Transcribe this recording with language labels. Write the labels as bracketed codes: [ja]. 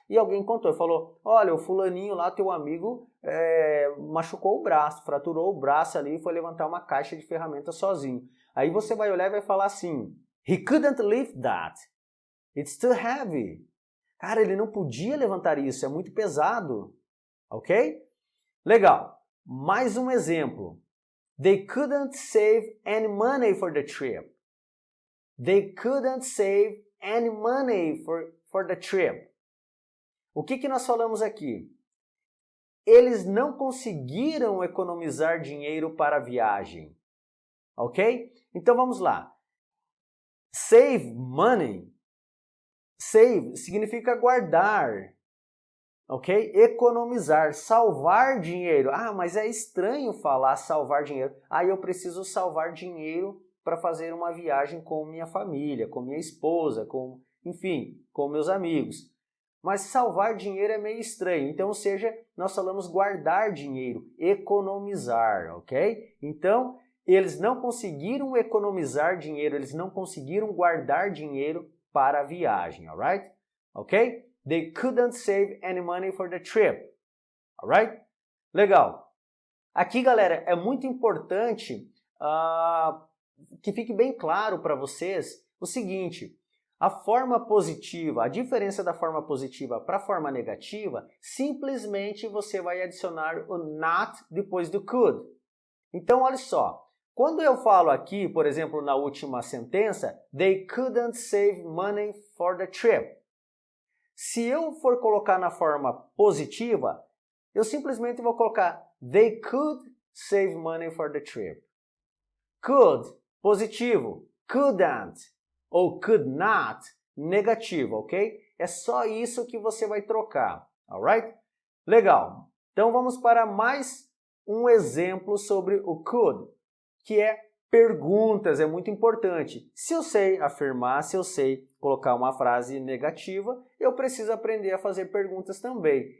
[pt] E alguém contou e falou, olha, o fulaninho lá, teu amigo, machucou o braço, fraturou o braço ali e foi levantar uma caixa de ferramenta sozinho. Aí você vai olhar e vai falar assim, [en] he couldn't lift that. It's too heavy. [pt] Cara, ele não podia levantar isso, é muito pesado. Ok? Legal. Mais um exemplo. [en] They couldn't save any money for the trip. They couldn't save any money for the trip. [pt] O que nós falamos aqui? Eles não conseguiram economizar dinheiro para a viagem. Ok? Então vamos lá. Save money. Save significa guardar. Ok? Economizar, salvar dinheiro. Ah, mas é estranho falar salvar dinheiro. Ah, eu preciso salvar dinheiro para fazer uma viagem com minha família, com minha esposa, enfim, com meus amigos. Mas salvar dinheiro é meio estranho. Então, ou seja, nós falamos guardar dinheiro, economizar, ok? Então, eles não conseguiram economizar dinheiro, eles não conseguiram guardar dinheiro para a viagem, alright? Ok? [en] They couldn't save any money for the trip. [pt] Alright? Legal. Aqui, galera, é muito importante que fique bem claro para vocês o seguinte. A forma positiva, a diferença da forma positiva para a forma negativa, simplesmente você vai adicionar o not depois do could. Então, olha só. Quando eu falo aqui, por exemplo, na última sentença, [en] they couldn't save money for the trip. [pt] Se eu for colocar na forma positiva, eu simplesmente vou colocar [en] they could save money for the trip. [pt] Could, positivo. Couldn't ou could not, negativo, ok? É só isso que você vai trocar, alright? Legal. Então vamos para mais um exemplo sobre o could, que é perguntas, é muito importante. Se eu sei afirmar, se eu sei colocar uma frase negativa, eu preciso aprender a fazer perguntas também.